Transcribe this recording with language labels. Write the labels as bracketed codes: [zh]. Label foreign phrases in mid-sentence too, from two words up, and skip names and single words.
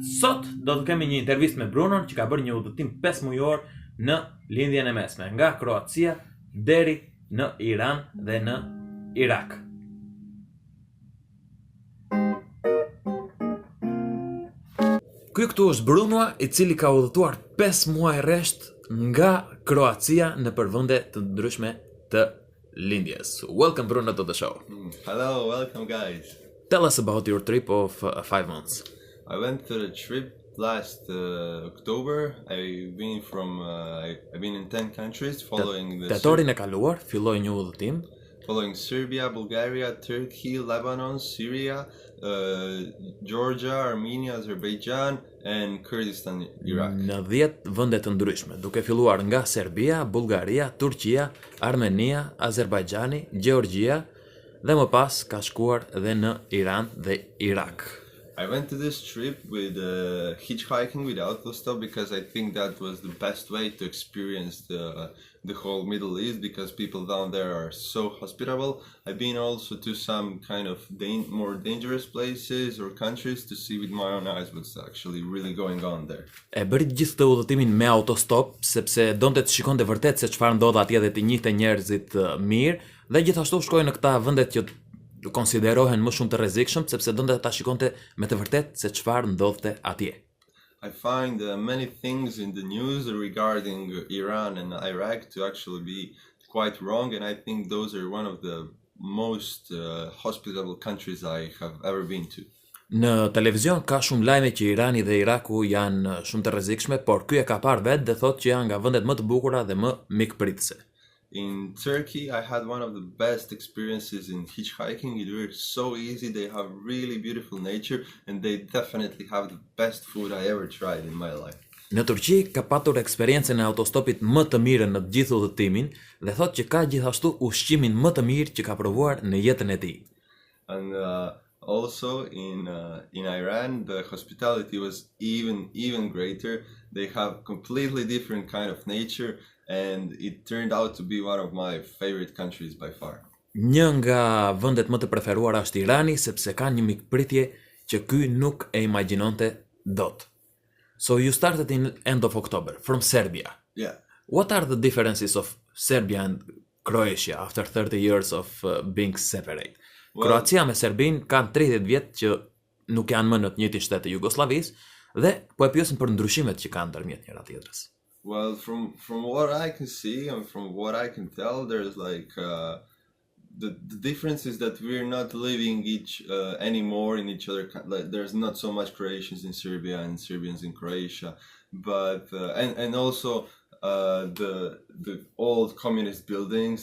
[sq] Sot do të kemi një intervistë me Brunon që ka bërë një udhëtim 5 mujor në Lindjen e Mesme, nga Kroacia deri në Iran dhe në Irak. Ky këtu është Bruno, i cili ka udhëtuar 5 muaj rresht nga Kroacia në përvende të ndryshme të Lindjes. [en] Welcome Bruno to the show. Hello, welcome guys. Tell us about your trip of 5 months. I went to the trip last October. I've been in 10 countries following [sq] Tetorin e kaluar filloi një udhëtim [en] following Serbia, Bulgaria, Turkey, Lebanon, Siria, Georgia, Armenia, Azerbaijan and Kurdistan, Iraq. [sq] Në 10 vende të ndryshme, duke filluar nga Serbia, Bulgaria, Turqia, Armenia, Azerbajxhani, Gjeorgjia dhe më pas ka shkuar dhe në Iran dhe Irak. [en] I went to this trip with hitchhiking with autostop because I think that was the best way to experience the whole Middle East, because people down there are so hospitable. I've been also to some kind of more dangerous places or countries to see with my own eyes what's actually really going on there. [sq] E bëri gjithë të udhëtimin me autostop sepse donte të shikonte vërtet se çfarë ndodh atje dhe të njihte njerëzit mirë, dhe gjithashtu shkoi në këta vendet që konsiderohen më shumë të rrezikshëm sepse donte ta shikonte me të vërtetë se çfarë ndodhte atje. [en] I find many things in the news regarding Iran and Iraq to actually be quite wrong, and I think those are one of the most hospitable countries I have ever been to. [sq] Në televizion ka shumë lajme që Irani dhe Iraku janë shumë të rrezikshme, por ky e ka parë vetë dhe thotë që janë nga vendet më të bukura dhe më mikpritëse. [en] In Turkey, I had one of the best experiences in hitchhiking. It was so easy. They have really beautiful nature and they definitely have the best food I ever tried in my life. [sq] Në Turqi ka patur eksperiencën e autostopit më të mirë në të gjithë udhëtimin dhe thotë që ka gjithashtu ushqimin më të mirë që ka provuar në jetën e tij. [en] And also in Iran, the hospitality was even greater. They have completely different kind of nature, and it turned out to be one of my favorite countries by far. [sq] Një nga vendet më të preferuara është Irani, sepse ka një mikpritje që ky nuk e imagjinonte dot. [en] So you started in end of October from Serbia. Yeah. What are the differences of Serbia and Croatia after 30 years of being separate? [sq] Kroacia me Serbin kanë 30 vjet që nuk janë më në të njëjtin shtet të Jugosllavisë dhe po e pyesin për ndryshimet që kanë ndërmjet njëra tjetrës. [en] Well, from what I can see and from what I can tell, there's like the difference is that we're not living anymore in each other. Like, there's not so much Croatians in Serbia and Serbians in Croatia, but and also the old communist buildings.